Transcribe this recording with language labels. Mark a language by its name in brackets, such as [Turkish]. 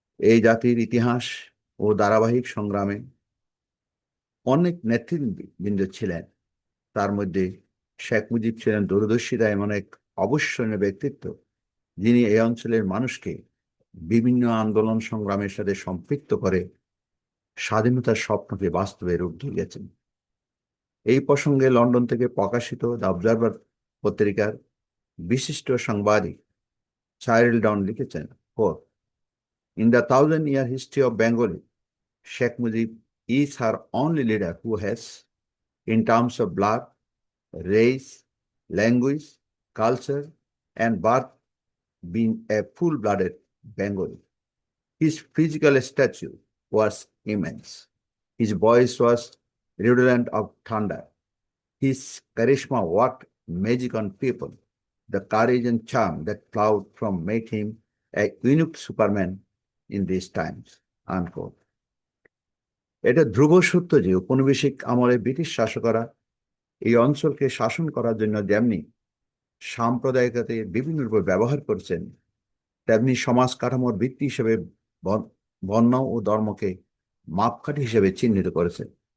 [Bangla] এই জাতির ইতিহাস ও ধারাবাহিক সংগ্রামে অনেক নেতৃবৃন্দ ছিলেন। তার মধ্যে শেখ মুজিব ছিলেন দূরদর্শিতা এমন এক অবিস্মরণীয় ব্যক্তিত্ব, যিনি এই অঞ্চলের মানুষকে বিভিন্ন আন্দোলন সংগ্রামের সাথে সম্পৃক্ত করে স্বাধীনতার স্বপ্নকে বাস্তবে রূপ দিয়েছেন। এই প্রসঙ্গে লন্ডন থেকে প্রকাশিত দ্য অবজারভার পত্রিকার বিশিষ্ট সাংবাদিক সাইরিল ডন লিখেছেন, [English] In the 1,000-year history of Bengali, Sheikh Mujib is her only leader who has, in terms of blood, race, language, culture, and birth, been a full-blooded Bengali. His physical stature was immense. His voice was redolent of thunder. His charisma worked magic on people. The courage and charm that flowed from made him a unique Superman in these times, unquote. [Bangla] এটা ধ্রুব সত্য যে ঔপনিবেশিক আমলে British শাসকরা এই অঞ্চলকে শাসন করার জন্য যেমনি সাম্প্রদায়িকতাকে বিভিন্ন রূপে ব্যবহার করছেন, তেমনি সমাজ কাঠামোর ভিত্তি হিসেবে বর্ণ ও ধর্মকে মাপকাঠি হিসেবে চিহ্নিত করেছেন।